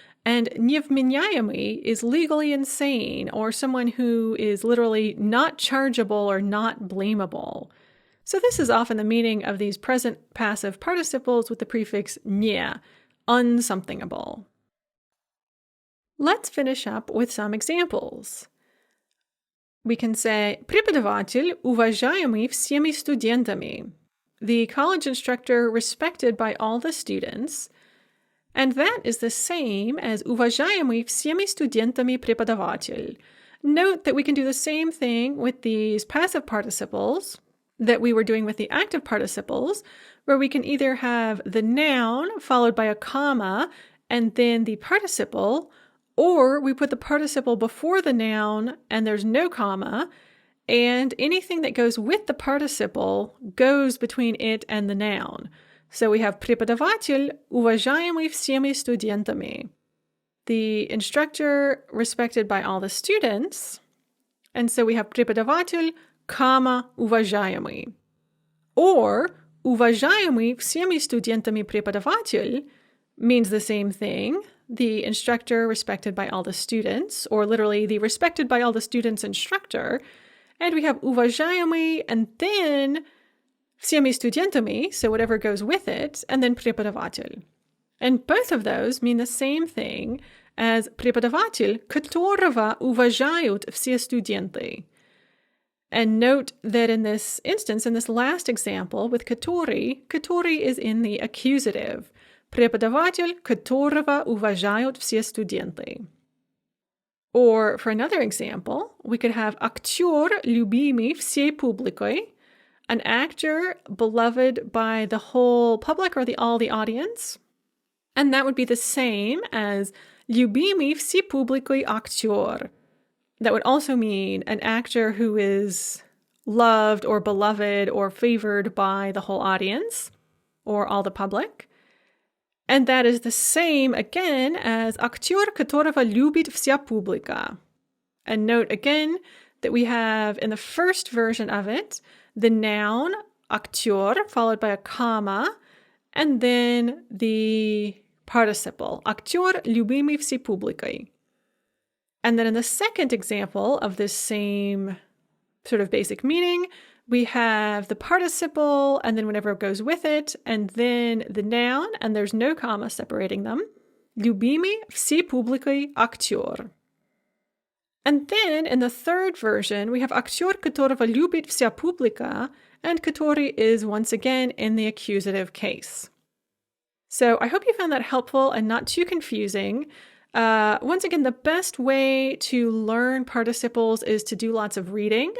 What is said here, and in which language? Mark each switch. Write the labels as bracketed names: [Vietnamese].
[English] And niewmieniajemy is legally insane, or someone who is literally not chargeable or not blamable. So this is often the meaning of these present passive participles with the prefix nie, unsomethingable. Let's finish up with some examples. [Russian] We can say, Преподаватель уважаемый всеми студентами. [English] The college instructor respected by all the students. And that is the same as [Russian] уважаемый всеми студентами преподаватель. [English] Note that we can do the same thing with these passive participles that we were doing with the active participles, where we can either have the noun followed by a comma and then the participle, or we put the participle before the noun and there's no comma, And anything that goes with the participle goes between it and the noun. [Russian] So we have преподаватель, уважаемый всеми студентами. [English] The instructor respected by all the students. And so we have преподаватель, comma, уважаемый. Or [Russian] уважаемый всеми студентами преподаватель [English] means the same thing. The instructor respected by all the students, or literally the respected by all the students instructor. And we have уважаемый and then [Russian] всеми студентами, [English] so whatever goes with it, and then преподаватель. And both of those mean the same thing as [Russian] преподаватель, которого уважают все студенты. [English] And note that in this instance, in this last example with который is in the accusative. [Russian] Преподаватель, которого уважают все студенты. [English] Or for another example, we could have [Russian] актер, любимый всей публикой, [English] an actor beloved by the whole public or all the audience. And that would be the same as [Russian] любимый всей публикой актер. [English] That would also mean an actor who is loved or beloved or favored by the whole audience or all the public. And that is the same again as [Russian] актер, которого любит вся публика. [English] And note again that we have in the first version of it, the noun актер followed by a comma, and then the participle, [Russian] актер, любимый всей публикой. [English] And then in the second example of this same sort of basic meaning, we have the participle and then whatever goes with it, and then the noun, and there's no comma separating them. [Russian] Любимый всей публикой актер. [English] And then in the third version, we have [Russian] актер, которого любит вся публика, [English] and который is once again in the accusative case. So I hope you found that helpful and not too confusing. Once again, the best way to learn participles is to do lots of reading.